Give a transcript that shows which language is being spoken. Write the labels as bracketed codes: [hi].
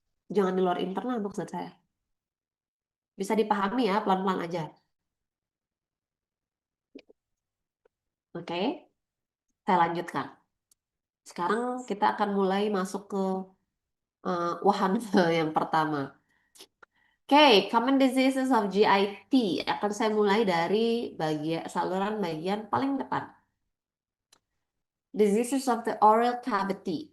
[id] Jangan di luar internal maksud saya. Bisa dipahami ya, pelan-pelan aja. Oke, saya lanjutkan. Sekarang kita akan mulai masuk ke wahana yang pertama. [en] Oke, common diseases of GIT. [id] Akan saya mulai dari saluran bagian paling depan. [en] Diseases of the oral cavity.